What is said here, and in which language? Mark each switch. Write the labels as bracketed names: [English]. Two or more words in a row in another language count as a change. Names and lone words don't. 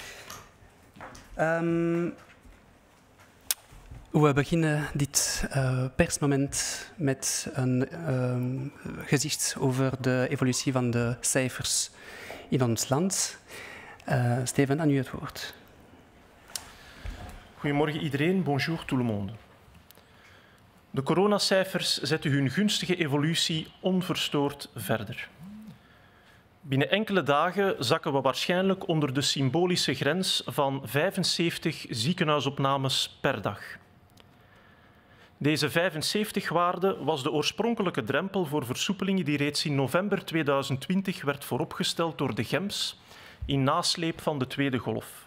[Dutch] We beginnen dit persmoment met een gezicht over de evolutie van de cijfers in ons land. Steven, aan u het woord. Goedemorgen iedereen, [French] bonjour tout le monde. [Dutch] De coronacijfers zetten hun gunstige evolutie onverstoord verder. Binnen enkele dagen zakken we waarschijnlijk onder de symbolische grens van 75 ziekenhuisopnames per dag. Deze 75-waarde was de oorspronkelijke drempel voor versoepelingen die reeds in november 2020 werd vooropgesteld door de GEMS in nasleep van de tweede golf.